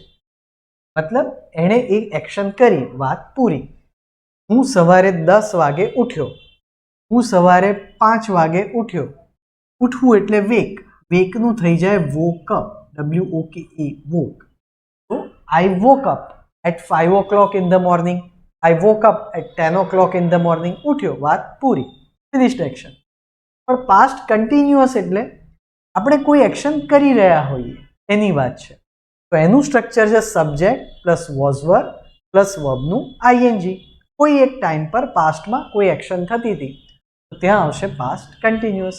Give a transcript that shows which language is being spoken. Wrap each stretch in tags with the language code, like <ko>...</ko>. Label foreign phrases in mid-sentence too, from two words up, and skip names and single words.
<gu>મતલબ એણે એક એક્શન કરી, વાત પૂરી. હું સવારે 10 વાગે ઉઠ્યો, હું સવારે 5 વાગે ઉઠ્યો. ઉઠવું એટલે વેક, વેકનું થઈ જાય વોકઅપ, WOKE વોક.</gu> <en>તો I woke up at 5 o'clock in the morning, I woke up at 10 o'clock in the morning.</en> <gu>ઉઠ્યો, વાત પૂરી,</gu> <en>finished action.</en> <gu>પણ</gu> <en>past continuous</en> <gu>એટલે આપણે કોઈ એક્શન કરી રહ્યા હોઈએ એની વાત છે. તો એનું સ્ટ્રક્ચર છે</gu> <en>subject plus was verb plus</en> <gu>વર્બનું આઈએનજી. કોઈ એક ટાઈમ પર પાસ્ટમાં કોઈ એક્શન થતી હતી તો ત્યાં આવશે</gu> <en>past continuous.</en>